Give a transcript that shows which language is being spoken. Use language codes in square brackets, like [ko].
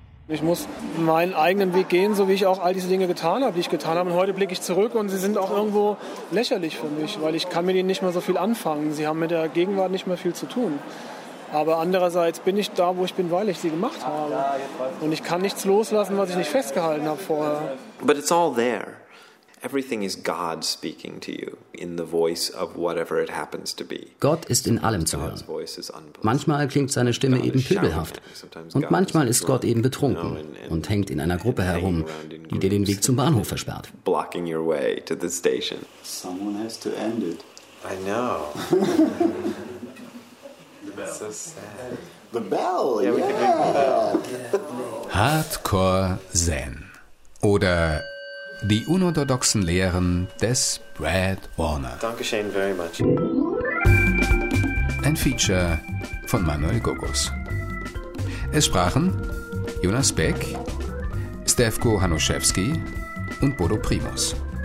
[de] Ich muss meinen eigenen Weg gehen, so wie ich auch all diese Dinge getan habe, die ich getan habe. Und heute blicke ich zurück und sie sind auch irgendwo lächerlich für mich, weil ich kann mit ihnen nicht mehr so viel anfangen. Sie haben mit der Gegenwart nicht mehr viel zu tun. Aber andererseits bin ich da, wo ich bin, weil ich sie gemacht habe. Und ich kann nichts loslassen, was ich nicht festgehalten habe vorher. [en] But it's all there. Everything is God speaking to you in the voice of whatever it happens to be. Gott ist in allem zu hören. Manchmal klingt seine Stimme eben pöbelhaft und manchmal ist Gott eben betrunken und hängt in einer Gruppe herum, die dir den Weg zum Bahnhof versperrt. Blocking your way to the station. Someone has to end it. I know. The bell. So sad. The bell. Yeah, we can make the bell. [de] Hardcore Zen oder die unorthodoxen Lehren des Brad Warner. Danke, [en] Shane, very much. [de] Ein Feature von Manuel Gogos. Es sprachen Jonas Beck, Stefko Hanuszewski und Bodo Primus.